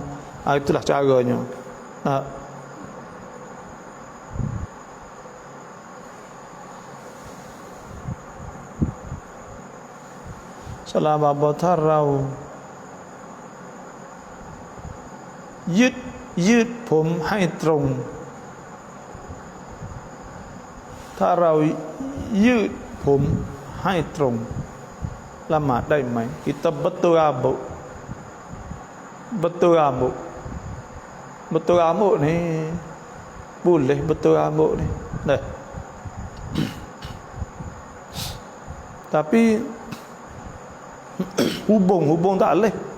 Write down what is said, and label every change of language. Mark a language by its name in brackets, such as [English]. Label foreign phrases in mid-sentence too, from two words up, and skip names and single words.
[Malay] Itulah caranya. Salam abatarau. [Thai] Yud ผมให้ตรงถ้าเรายืดผมให้ตรงละหมาดได้ไหม [Malay] kita betul rambut ni boleh betul rambut ni tapi hubung tak boleh.